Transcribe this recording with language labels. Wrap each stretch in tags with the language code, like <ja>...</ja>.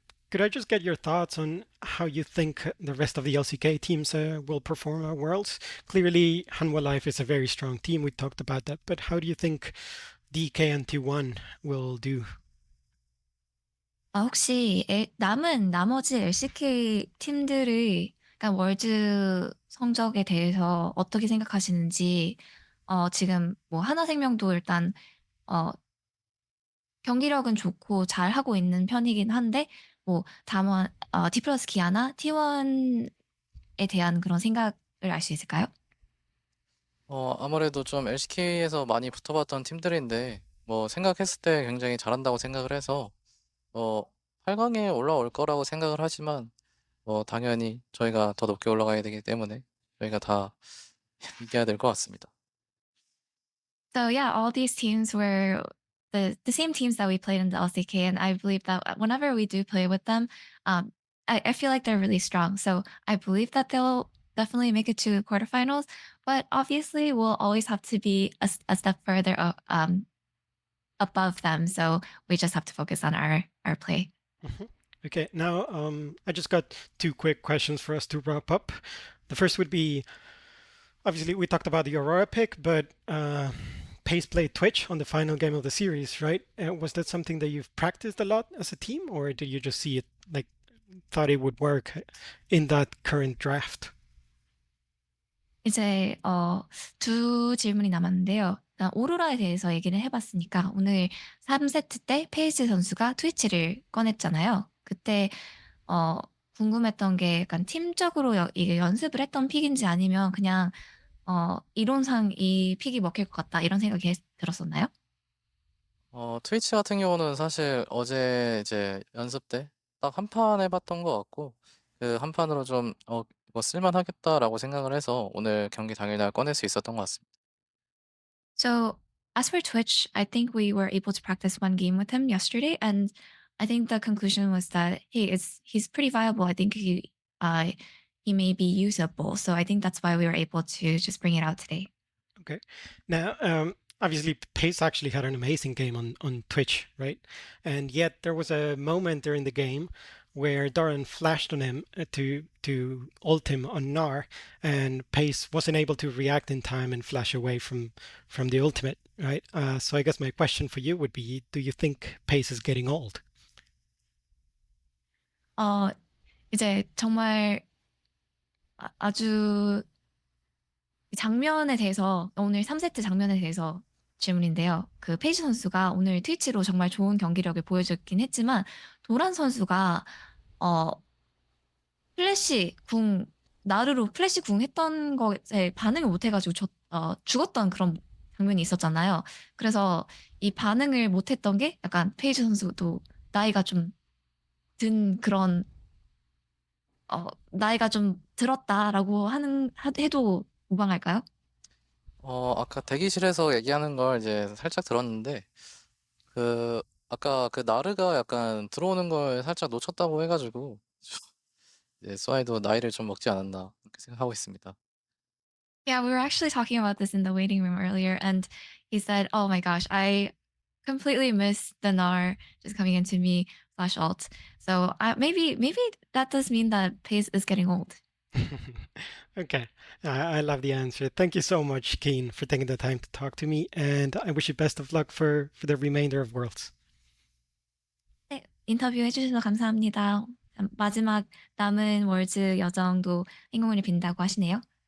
<en>Could I just get your thoughts on how you think the rest of the LCK teams will perform at Worlds? Clearly, Hanwha Life is a very strong team. We talked about that, but how do you think DK and T1 will do?</en> <ko>혹시 남은 나머지 LCK 팀들의 그러니까 월즈 성적에 대해서 어떻게 생각하시는지 지금 뭐 하나생명도 일단 어 경기력은 좋고 잘하고 있는 편이긴 한데 뭐 다만 디플러스 기아나 T1에 대한 그런 생각을 알 수 있을까요? 아무래도 좀 LCK에서 많이 붙어봤던 팀들인데, 뭐, 생각했을 때 굉장히 잘한다고 생각을 해서, 어, 8강에 올라올 거라고 생각을 하지만, 당연히 저희가 더 높게 올라가야 되기 때문에 저희가 다 이겨야 될 것 같습니다.</ko> <en>So yeah, all these teams were the same teams that we played in the LCK, and I believe that whenever we do play with them, I feel like they're really strong. So I believe that they'll definitely make it to quarterfinals. But obviously, we'll always have to be a step further above them. So we just have to focus on our play. Mhm. Okay, now I just got two quick questions for us to wrap up. The first would be, obviously we talked about the Aurora pick, but Pace played Twitch on the final game of the series, right? Was that something that you've practiced a lot as a team, or did you just see it like thought it would work in that current draft?</en> <ko>이제 두 질문이 남았는데요. 일단 오로라에 대해서 얘기를 해 봤으니까 오늘 3 세트 때 페이지 선수가 트위치를 꺼냈잖아요. 그때 어 궁금했던 게 약간 팀적으로 이게 연습을 했던 픽인지 아니면 그냥 '이론상 이 픽이 먹힐 것 같다.' 이런 생각이 들었었나요? 트위치 같은 경우는 사실 어제 이제 연습 때 딱 한 판 해봤던 것 같고, 그 한 판으로 좀, 이거 쓸만하겠다라고 생각을 해서 오늘 경기 당일날 꺼낼 수 있었던 것 같습니다.</ko> <en>So as for Twitch, I think we were able to practice one game with him yesterday, and I think the conclusion was that hey, he's pretty viable. I think he may be usable. So I think that's why we were able to just bring it out today. Okay. Now, obviously, Pace actually had an amazing game on Twitch, right? And yet there was a moment during the game where Doran flashed on him to ult him on Gnar, and Pace wasn't able to react in time and flash away from the ultimate, right? So I guess my question for you would be, do you think Pace is getting old?</en> <ko>어 이제 정말 아주 장면에 대해서 오늘 3 세트 장면에 대해서 질문인데요. 그 페이지 선수가 오늘 트위치로 정말 좋은 경기력을 보여줬긴 했지만 도란 선수가 어 플래시 궁 나르로 플래시 궁 했던 것에 반응을 못 해 가지고 죽었던 그런 장면이 있었잖아요. 그래서 이 반응을 못 했던 게 약간 페이지 선수도 나이가 좀 든 그런 '나이가 좀 들었다.'라고 하는 해도 무방할까요? 아까 대기실에서 얘기하는 걸 이제 살짝 들었는데, 그 아까 그 나르가 약간 들어오는 걸 살짝 놓쳤다고 해가지고 이제 스와이도 나이를 좀 먹지 않았나 그렇게 생각하고 있습니다.</ko> <en>Yeah, we were actually talking about this in the waiting room earlier, and he said, "Oh my gosh, I completely missed the Gnar just coming into me flash alt." So maybe that does mean that Pace is getting old. Okay, I love the answer. Thank you so much, Keen, for taking the time to talk to me, and I wish you best of luck for the remainder of Worlds.</en> <ko>네, 인터뷰 해주셔서 감사합니다. 마지막 남은 월즈 여정도 행운을 빈다고 하시네요.</ko>